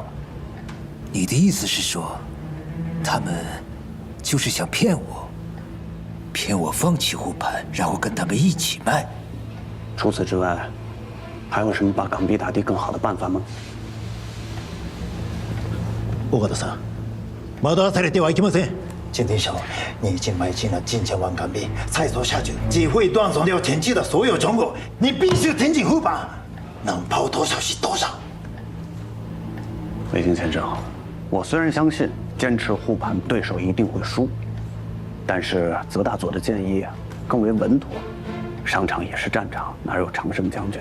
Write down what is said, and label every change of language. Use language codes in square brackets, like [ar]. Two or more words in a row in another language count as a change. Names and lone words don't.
[zh] 你的意思是说？他们就是想骗我，骗我放弃护盘，然后跟他们一起卖。除此之外，还有什么把港币打低更好的办法吗？ [ja] 尾形さん、惑わされてはいけません。 [zh] 金队长，你已经买进了近千万港币，再做下去只会断送掉前期的所有成果。你必须挺进护盘，能抛多少是多少。卫星先生，我虽然相信。坚持护盘，对手一定会输。但是泽大佐的建议更为稳妥，商场也是战场，哪有常胜将军？